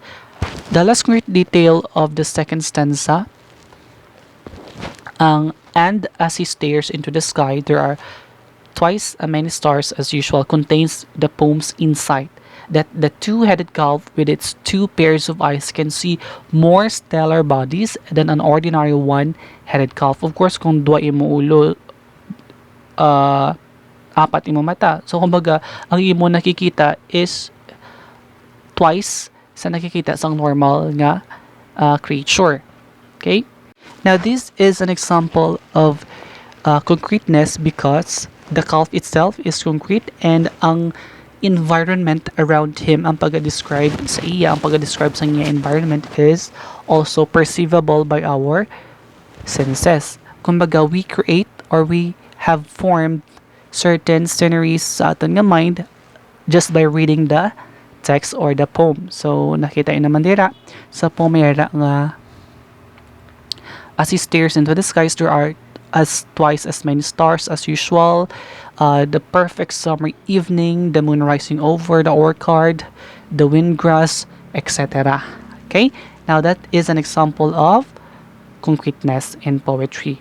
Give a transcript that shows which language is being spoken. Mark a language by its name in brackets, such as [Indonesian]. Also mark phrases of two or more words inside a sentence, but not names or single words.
[English] The last concrete detail of the second stanza, and as he stares into the sky, there are twice as many stars as usual, contains the poem's insight that the two-headed calf with its two pairs of eyes can see more stellar bodies than an ordinary one-headed calf. Of course, [Hiligaynon] kung dua imo ulo, apat imo mata. So, kumbaga, ang imo nakikita [English] is twice [Hiligaynon] sa nakikita sa normal nga creature. Okay? [English] Now, this is an example of concreteness because the calf itself is concrete and ang environment around him, [Hiligaynon] ang pag-describe sa iya, ang pag-describe sa iya [English] environment is also perceivable by our senses. Kumbaga, we create or we have formed certain sceneries [Hiligaynon] sa aton nga [English] mind just by reading the text or the poem. So, nakita naman dira sa poemera nga as he stares into the skies, there are as twice as many stars as usual. The perfect summer evening, the moon rising over the orchard, the wind grass, etc. Okay, now that is an example of concreteness in poetry.